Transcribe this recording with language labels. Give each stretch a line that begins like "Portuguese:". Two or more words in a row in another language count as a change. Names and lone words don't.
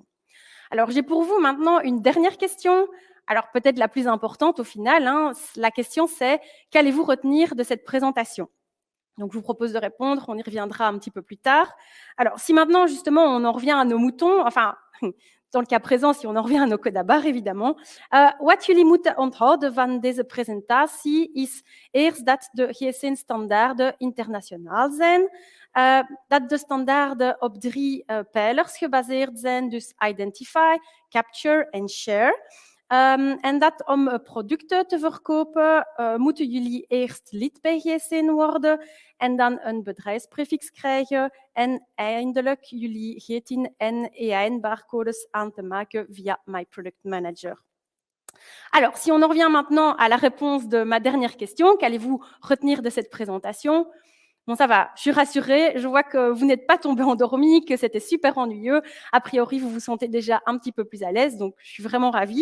French: Alors, j'ai pour vous maintenant une dernière question. Alors, peut-être la plus importante au final. La question, c'est qu'allez-vous retenir de cette présentation? Donc, je vous propose de répondre. On y reviendra un petit peu plus tard. Alors, si maintenant, justement, on en revient à nos moutons, enfin, dans le cas présent, si on en revient à nos codes à barres, évidemment.
Dutch: Wat jullie moeten onthouden van deze presentatie is eerst dat de GSN-standaarden internationaal zijn, dat de standaarden op 3 pijlers gebaseerd zijn, dus
English: identify, capture
Dutch: en share. En dat om producten te verkopen, moeten jullie eerst lid bij GSN worden en dan een bedrijfsprefix krijgen en eindelijk jullie GTIN en EIN-barcodes aan te maken via My Product Manager.
French: Alors, si on en revient maintenant à la réponse de ma dernière question, qu'allez-vous retenir de cette présentation? Bon, ça va, je suis rassurée, je vois que vous n'êtes pas tombé endormi, que c'était super ennuyeux. A priori, vous vous sentez déjà un petit peu plus à l'aise, donc je suis vraiment ravie.